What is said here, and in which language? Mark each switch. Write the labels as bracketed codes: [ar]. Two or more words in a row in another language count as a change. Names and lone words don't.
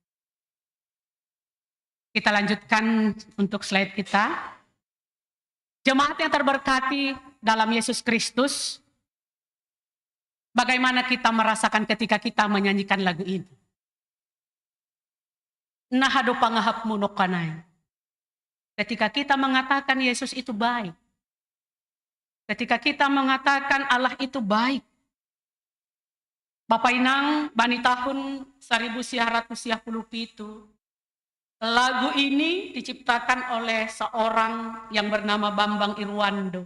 [id] Kita lanjutkan untuk slide kita. Jemaat yang terberkati dalam Yesus Kristus, bagaimana kita merasakan ketika kita menyanyikan lagu ini? [bts] Nahado pangahap munokanay. [id] Ketika kita mengatakan Yesus itu baik. Ketika kita mengatakan Allah itu baik. Bapak Inang, bani tahun 1957, Lagu ini diciptakan oleh seorang yang bernama Bambang Irwando.